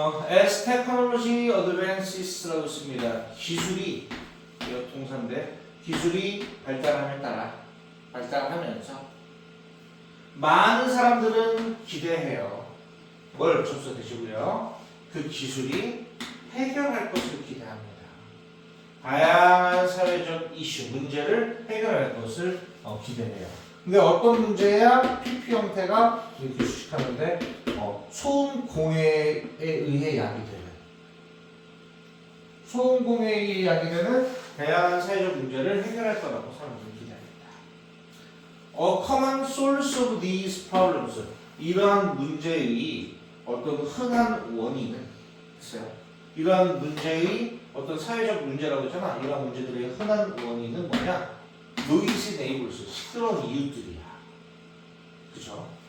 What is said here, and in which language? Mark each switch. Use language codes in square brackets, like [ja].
[en] As technology advances [ko] 라고 씁니다. 기술이 동사인데 기술이 발달함에 따라 발달하면서 많은 사람들은 기대해요. 뭘 접수되시고요. 그 기술이 해결할 것을 기대합니다. 다양한 사회적 이슈, 문제를 해결할 것을 기대해요. 근데 어떤 문제야 PP 형태가 이렇게 수식하는데 소음 공해에 의해 야기되는 소음 공해에 의해 야기되는 다양한 사회적 문제를 해결할 거라고 사람들은 기대합니다. [en] A common source of these problems. [ko] 이러한 문제의 어떤 흔한 원인은 있어요. 이러한 문제의 어떤 사회적 문제라고 했잖아. 이러한 문제들의 흔한 원인은 뭐냐? 노이즈 네이버스, 시끄러운 이웃들이야. 그쵸?